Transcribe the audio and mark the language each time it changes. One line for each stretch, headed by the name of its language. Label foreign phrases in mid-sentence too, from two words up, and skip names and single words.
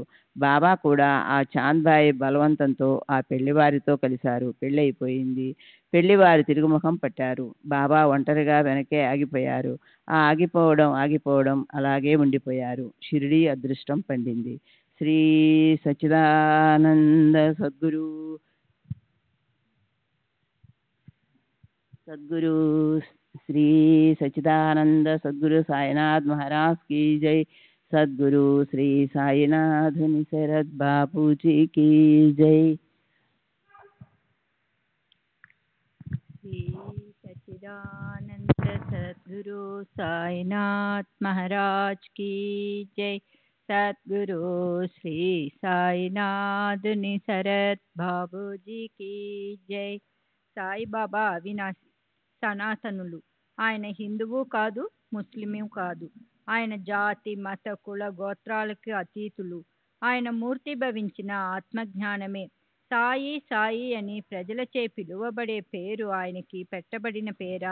Telugu: బాబా కూడా ఆ చాంద్ భాయ్ బలవంతంతో ఆ పెళ్లివారితో కలిశారు. పెళ్ళైపోయింది. పెళ్లివారు తిరుగుముఖం పట్టారు. బాబా ఒంటరిగా వెనకే ఆగిపోయారు. ఆ ఆగిపోవడం అలాగే ఉండిపోయారు. షిరిడీ అదృష్టం పండింది.
Hindi: శ్రీ సచ్చిదానంద సద్గురు श्री सच्चिदानंद सद्गुरु साईनाथ महाराज की जय। सद्गुरु श्री साईनाथ निसरद बापू जी की जय। श्री सच्चिदानंद सद्गुरु साईनाथ महाराज की जय। सद्गुरु श्री साईनाथ निसरद बापू जी की जय।
Telugu: సాయిబాబా అవినాశి, సనాతనులు. ఆయన హిందువు కాదు, ముస్లిము కాదు. ఆయన జాతి, మత, కుల, గోత్రాలకు అతీతులు. ఆయన మూర్తి భవించిన ఆత్మజ్ఞానమే. సాయి సాయి అని ప్రజలచే పిలువబడే పేరు ఆయనకి పెట్టబడిన పేరా?